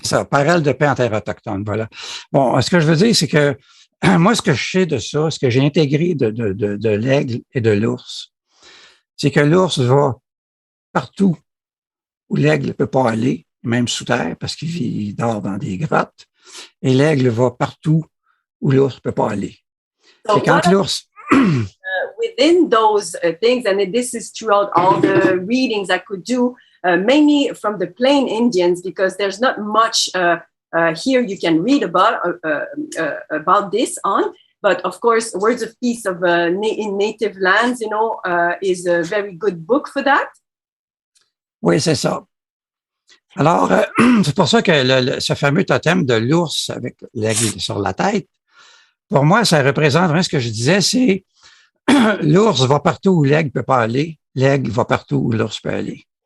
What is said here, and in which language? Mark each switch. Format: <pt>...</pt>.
<fr>C'est ça, paroles de paix en terre autochtone, voilà. Bon, ce que je veux dire, c'est que moi, ce que je sais de ça, ce que j'ai intégré de l'aigle et de l'ours, c'est que l'ours va partout où l'aigle ne peut pas aller, même sous terre, parce qu'il dort dans des grottes, et l'aigle va partout où l'ours ne peut pas aller. C'est quand l'ours...</fr> <en>Within those things, and this is throughout all the readings I could do, mainly from the plain Indians, because there's not much here you can read about this on. But of course, Words of Peace in Native Lands, is a very good book for that.</en> <fr>Oui, c'est ça. Alors, c'est pour ça que ce fameux totem de l'ours avec l'aigle sur la tête, pour moi, ça représente vraiment ce que je disais, c'est l'ours va partout où l'aigle peut pas aller, l'aigle va partout où l'ours peut aller.</fr>